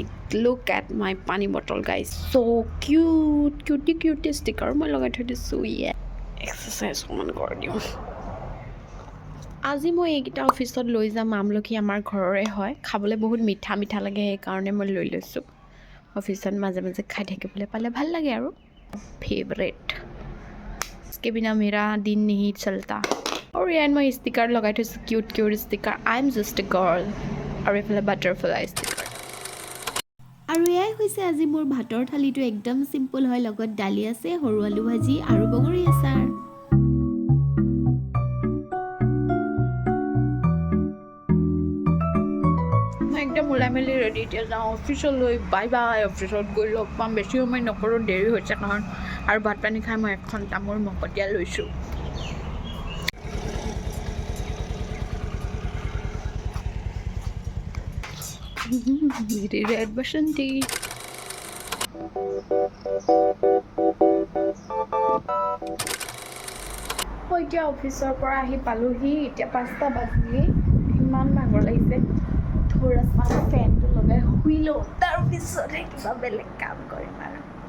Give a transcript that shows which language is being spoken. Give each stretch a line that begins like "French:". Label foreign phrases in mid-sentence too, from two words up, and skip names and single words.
English: Look at my pani bottle, guys. So cute. Cutie sticker.
Assamese: মই লগাই থৈ দিছোঁ এক্সাৰচাইজ অকণমান কৰি দিওঁ আজি মই এইকেইটা অফিচত লৈ যাম আমলখি আমাৰ ঘৰৰে হয় খাবলৈ বহুত মিঠা মিঠা লাগে সেইকাৰণে মই লৈ লৈছোঁ অফিচত মাজে মাজে খাই থাকিবলৈ পালে ভাল লাগে আৰু ফেভৰেট
Hindi: इसके बिना मेरा दिन नहीं चलता
Assamese: और ইয়াত মই ষ্টিকাৰ লগাই থৈছোঁ
English: cute sticker I am just a girl
Assamese: আৰু এইফালে
English: butterfly sticker
Assamese: আৰু এয়াই হৈছে আজি মোৰ ভাতৰ থালিটো একদম চিম্পল হয় লগত দালি আছে সৰু আলু ভাজি আৰু বগৰী আচাৰ মই একদম ওলাই মেলি ৰেডি এতিয়া যাওঁ অফিচলৈ
English: bye bye
Assamese: অফিচত গৈ লগ পাম বেছি সময় নকৰোঁ দেৰি হৈছে কাৰণ আৰু ভাত পানী খাই মই 1 ঘণ্টা মোৰ মকতিয়া লৈছোঁ
Hindi: मेरी रेड बसंती
Assamese: মই এতিয়া অফিচৰ পৰা আহি পালোহি এতিয়া 5টা বাজিলে ইমান ভাগৰ লাগিছে থোৰামান ফেনটো লগাই শুই লওঁ তাৰপিছতহে কিবা বেলেগ কাম কৰিম আৰু